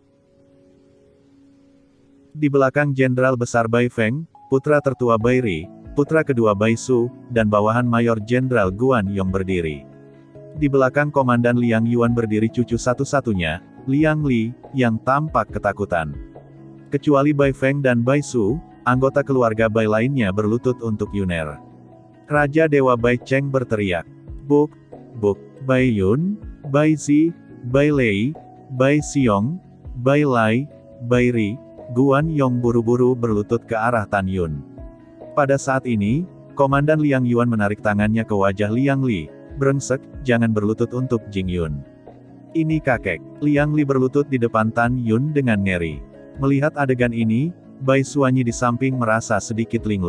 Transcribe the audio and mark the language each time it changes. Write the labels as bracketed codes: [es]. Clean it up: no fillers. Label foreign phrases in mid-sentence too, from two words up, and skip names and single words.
[id] Di belakang Jenderal Besar Bai Feng, putra tertua Bai Ri, putra kedua Bai Su, dan bawahan Mayor Jenderal Guan Yong berdiri. Di belakang Komandan Liang Yuan berdiri cucu satu-satunya, Liang Li, yang tampak ketakutan. Kecuali Bai Feng dan Bai Su, anggota keluarga Bai lainnya berlutut untuk Yuner. Raja Dewa Bai Cheng berteriak, "Buk, Buk, Bai Yun, Bai Zi, Bai Lei, Bai Xiong, Bai Lai, Bai Ri." Guan Yong buru-buru berlutut ke arah Tan Yun. Pada saat ini, Komandan Liang Yuan menarik tangannya ke wajah Liang Li. "Brengsek, jangan berlutut untuk Jing Yun. Ini kakek." Liang Li berlutut di depan Tan Yun dengan ngeri. Melihat adegan ini, Bai Suanyi di samping merasa sedikit linglung.